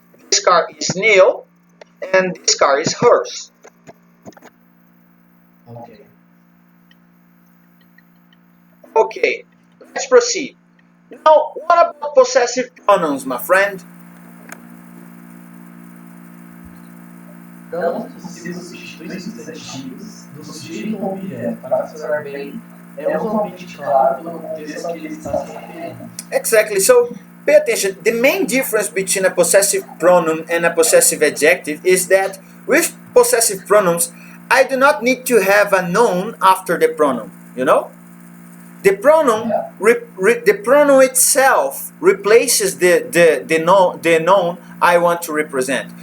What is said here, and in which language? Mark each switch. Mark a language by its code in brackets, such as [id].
[en] This car is new, and this car is hers. Okay. Okay. Let's proceed. Now, what about possessive pronouns, my friend? [pt] Pronouns possessivos substituem substantivos do sujeito ou objeto. Para funcionar bem, usualmente claro pelo contexto a que ele está se referindo. [en] Exactly. So, pay attention. The main difference between a possessive pronoun and a possessive adjective is that with possessive pronouns, I do not need to have a noun after the pronoun. You know? The pronoun, the pronoun itself replaces the noun I want to represent.